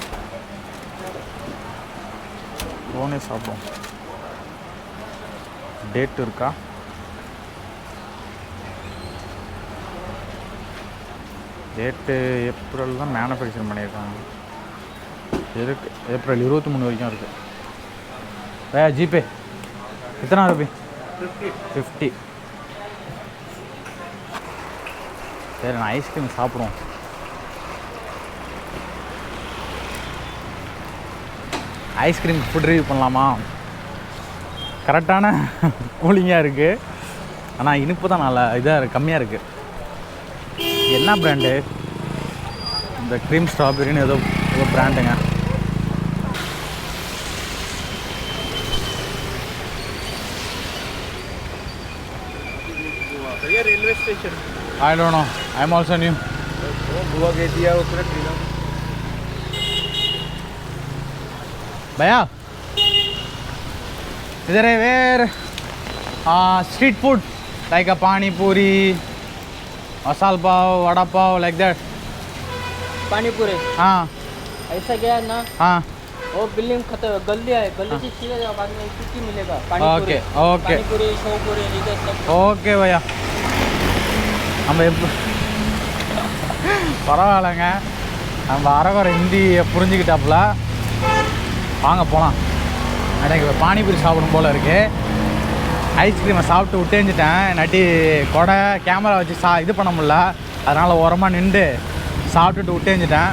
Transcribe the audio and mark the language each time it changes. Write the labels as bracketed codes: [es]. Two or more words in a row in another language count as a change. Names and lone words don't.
[ta] கோனே சாப்பிடுவோம். டேட் இருக்கா? டேட்டு ஏப்ரல் தான் மேனுஃபேக்சர் பண்ணியிருக்காங்க. இருக்கு ஏப்ரல் 23 வரைக்கும் இருக்குது. [hi] भैया जीपे कितना रुपये? 50. [ta] சரி நான் ஐஸ்கிரீம் சாப்பிடுவோம். ஐஸ்கிரீம் [en] food review [ta] பண்ணலாமா? கரெக்டான கூலிங்காக இருக்குது, ஆனால் இனிப்பு தான் நல்லா இதாக இருக்குது, கம்மியாக இருக்குது. என்ன பிராண்டு? இந்த க்ரீம் ஸ்ட்ராபெரின்னு ஏதோ பிராண்டுங்க. [en] railway station I don't know. I'm also new. [hi] गोवा गई थी यार उसने ट्रेन. भैया इधर है [en] वेयर street food like a pani puri, masala pav, vada pav like that. [hi] पानी पूरी हाँ ऐसा गया ना, हाँ वो बिल्डिंग खत्म गली है, गली से सीधा जाओ, बाद में कुछ मिलेगा. पानी ओके पूरी, ओके पानी पूरी, शेव पूरी, इधर सब. [ta] ஓகே பையா. நம்ம எப்போ பரவாயில்லைங்க, நம்ம அரகுறை ஹிந்தியை புரிஞ்சுக்கிட்டாப்புல. வாங்க போகலாம். எனக்கு இப்போ பானிபூரி சாப்பிடும் போல் இருக்குது. ஐஸ்கிரீமை சாப்பிட்டு விட்டேஞ்சிட்டேன், நட்டி கொடை கேமரா வச்சு இது பண்ண முடியல, அதனால் ஓரமாக நின்று சாப்பிட்டுட்டு விட்டேஞ்சிட்டேன்.